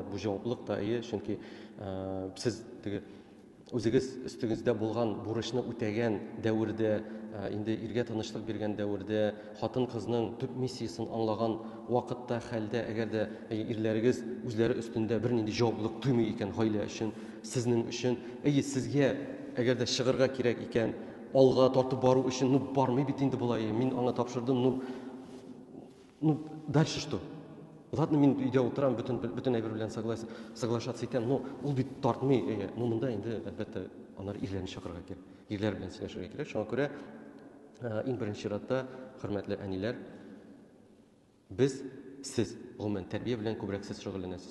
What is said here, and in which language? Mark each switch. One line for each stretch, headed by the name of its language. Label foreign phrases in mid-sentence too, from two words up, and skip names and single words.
Tatar: Бу җаваплык та, чөнки сез теге үзегез өстегездә булган бурычны үтәгән дәврдә, инде иргә тынычлык биргән дәврдә, хатын-кызның төп миссиясын аңлаган вакытта, хәлдә, әгәр дә ирләрегез үзләре өстендә бернинди җаваплылык тоймый икән гаилә өчен, сезнең өчен, сезгә әгәр дә чыгырга кирәк икән, алга тартып бару өчен, бармый бит инде болай, мин аңа тапшырдым,
Russian: дальше что? Ладно,
Tatar: мин өйдә утырам, бөтен әйбер белән соглашаться итәм, но ул бит тартмый, монда инде әлбәттә аннары ирләрне чакырырга кирәк, ирләр белән сөйләшергә кирәк. Шуңа күрә Иң беренче чиратта, хөрмәтле әниләр, без, сез, гомумән, тәрбия белән күбрәк сез шөгыльләнәсез.